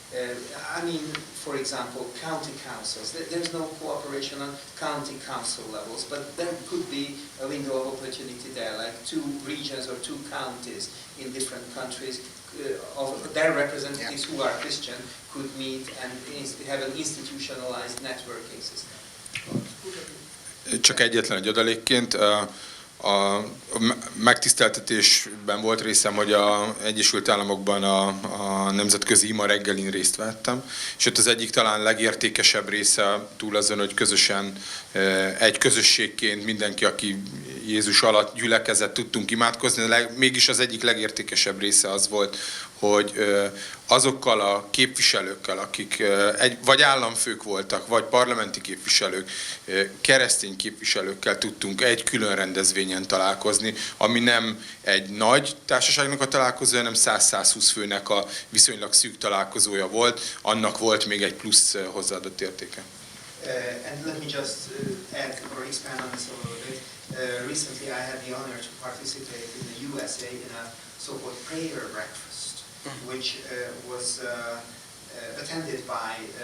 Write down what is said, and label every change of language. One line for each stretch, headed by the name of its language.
English: I mean, for example, county councils. There's no cooperation on county council levels, but there could be a window of opportunity there, like two regions or two counties in different countries of their representatives who are Christian could meet and have an institutionalized networking system.
Hungarian: Csak egyetlen egy adalékként. A megtiszteltetésben volt részem, hogy az Egyesült Államokban a nemzetközi ima reggelin részt vettem, és ott az egyik talán legértékesebb része túl azon, hogy közösen egy közösségként mindenki, aki Jézus alatt gyülekezett, tudtunk imádkozni, mégis az egyik legértékesebb része az volt, hogy azokkal a képviselőkkel, akik vagy államfők voltak, vagy parlamenti képviselők, keresztény képviselőkkel tudtunk egy külön rendezvényen találkozni, ami nem egy nagy társaságnak a találkozója, hanem 100-120 főnek a viszonylag szűk találkozója volt, annak volt még egy plusz hozzáadott értéke.
English: And let me just add or expand on this a little bit. Recently I had the honor to participate in the USA in a so-called prayer breakfast, which was attended by